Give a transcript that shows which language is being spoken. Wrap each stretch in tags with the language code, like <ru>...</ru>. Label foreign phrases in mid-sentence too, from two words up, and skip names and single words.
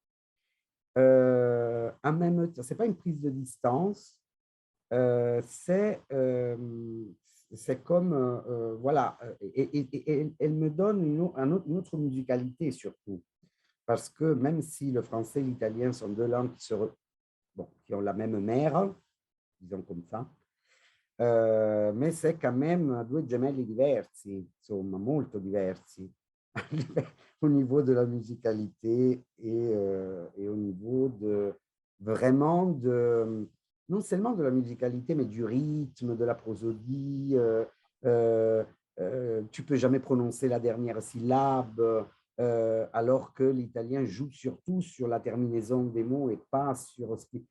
<fr>En même temps, ce n'est pas une prise de distance, c'est c'est comme, voilà, et elle me donne une autre musicalité surtout, parce que même si le français et l'italien sont deux langues qui ont la même mère, disons comme ça, mais c'est quand même</fr> <it>due gemelli diversi, insomma, molto diversi,</it> <fr>au niveau de la musicalité et au niveau vraiment non seulement de la musicalité, mais du rythme, de la prosodie. Tu peux jamais prononcer la dernière syllabe, alors que l'italien joue surtout sur la terminaison des mots et pas sur ce qui...</fr>